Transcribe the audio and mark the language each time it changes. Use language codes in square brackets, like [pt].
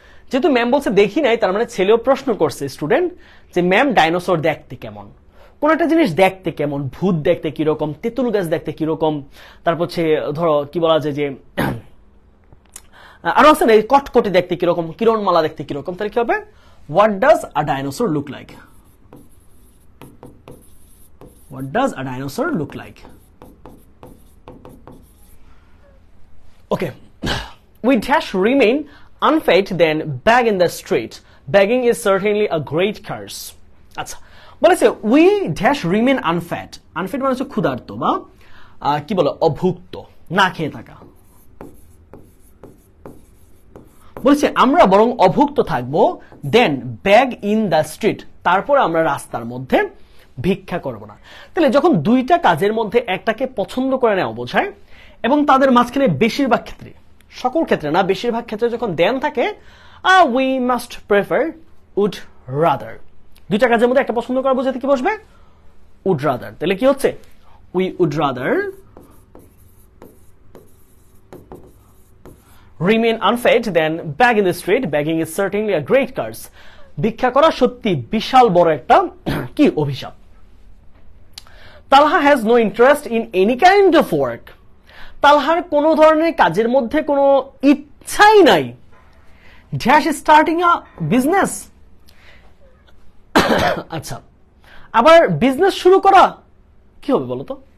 [bn] যেহেতু ম্যাম বলছে দেখি নাই, তার মানে ছেলেও প্রশ্ন করছে স্টুডেন্ট যে ম্যাম ডাইনোসর দেখতে কেমন, কোন একটা জিনিস দেখতে কেমন, ভূত দেখতে কিরকম, তেঁতুল গাছ দেখতে কিরকম, তারপর হচ্ছে ধরো কি বলা যায় যে আরো আছে না কটকটি দেখতে কিরকম, কিরণমালা দেখতে কিরকম। [en] তাহলে কি হবে, what does a dinosaur look like, what does a dinosaur look like. Okay, we dash remain unfed then beg in the street, begging is certainly a great curse। [bn] আচ্ছা বলেছে [en] we dash remain unfed, [bn] unfed মানে হচ্ছে ক্ষুধার্ত বা কি বলে অভুক্ত, না খেয়ে থাকা। বলছে আমরা বরং অভুক্ত থাকবো, [en] than beg in the street, [bn] তারপর আমরা রাস্তার মধ্যে ভিক্ষা করব না। তাহলে যখন দুইটা কাজের মধ্যে একটাকে পছন্দ করে নেওয়া বোঝায় এবং তাদের মাঝখানে বেশিরভাগ ক্ষেত্রে, সকল ক্ষেত্রে না বেশিরভাগ ক্ষেত্রে যখন দেন থাকে [en] we must prefer would rather, [bn] দুইটা কাজের মধ্যে একটা পছন্দ করা বোঝাতে কি বসবে, উড রাদার। তাহলে কি হচ্ছে, [en] We would rather remain unfed than beg in the street, begging is certainly a great curse। [bn] ভিক্ষা করা সত্যি বিশাল বড় একটা কি অভিশাপ। [en] Talha has no interest in any kind of work, [bn] তালহার কোন ধরনের কাজের মধ্যে কোনো ইচ্ছাই নাই। [en] dash starting a business, [bn] আচ্ছা আবার বিজনেস শুরু করা কি হবে বলতো?